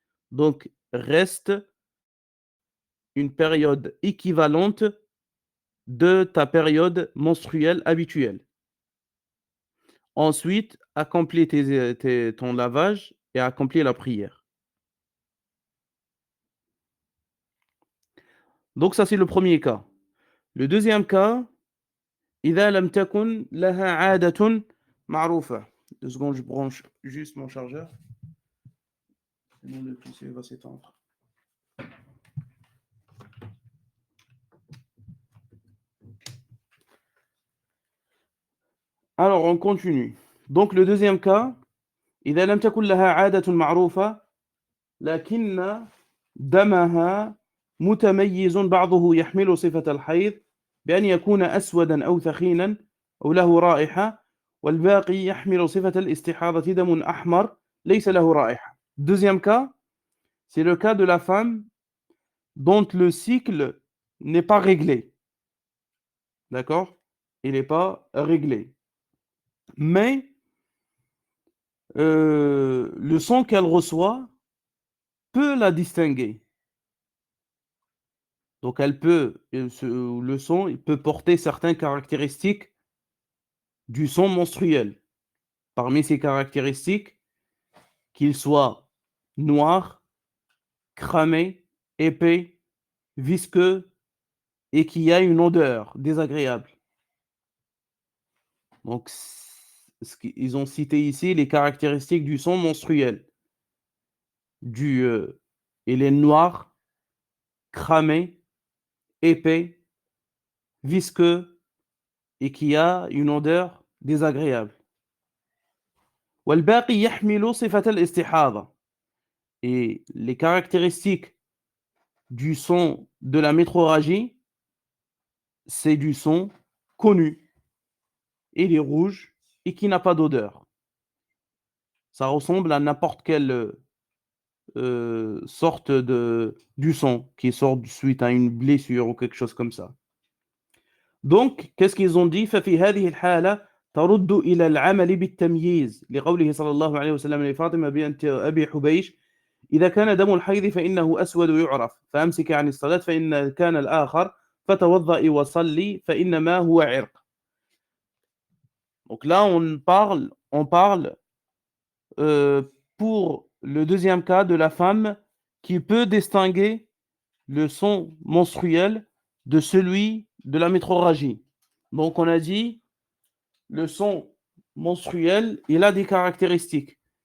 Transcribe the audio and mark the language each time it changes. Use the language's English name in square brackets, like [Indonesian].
[French] Donc reste une période équivalente de ta période menstruelle habituelle. Ensuite, accomplis ton lavage et accomplis la prière. Donc ça, c'est le premier cas. Le deuxième cas, [Arabic] إذا لم تكن لها عادة معروفة. [French] 2 secondes, je branche juste mon chargeur. Sinon le PC va s'éteindre. Alors, on continue. Donc le deuxième cas, [Arabic] إذا لم تكن لها عادة معروفة لكن دمها متميز بعضه يحمل صفة الحيض بأن يكون أسودا أو ثخينا أو له رائحة والباقي يحمل صفة الاستحاضة دم أحمر ليس له رائحة. [French] Deuxième cas, c'est le cas de la femme dont le cycle n'est pas réglé. D'accord? Il n'est pas réglé. Mais le sang qu'elle reçoit peut la distinguer. Donc le sang il peut porter certaines caractéristiques du sang menstruel. Parmi ces caractéristiques, qu'il soit noir, cramé, épais, visqueux et qu'il y a une odeur désagréable. Donc, ils ont cité ici les caractéristiques du sang menstruel. Il est noir, cramé, épais, visqueux et qui a une odeur désagréable. [Arabic] والباقي يحمل صفة الاستحاضة. [French] Et les caractéristiques du sang de la métrorragie, c'est du sang connu. Il est rouge et qui n'a pas d'odeur. Ça ressemble à n'importe quelle sorte du sang qui sort suite à une blessure ou quelque chose comme ça. Donc, qu'est-ce qu'ils ont dit [Arabic] ففي هذه الحالة ترد إلى العمل بالتمييز لقوله صلى الله عليه وسلم لفاطمة بنت أبي حبيش إذا كان دم الحيض فإنه أسود يعرف فأمسك عن الصلاة فإن كان الآخر فتوضئي وصلي فإنما هو عرق. [French] Donc là, on parle pour le deuxième cas de la femme qui peut distinguer le sang menstruel de celui de la métrorragie. Donc on a dit le sang menstruel, il a des caractéristiques.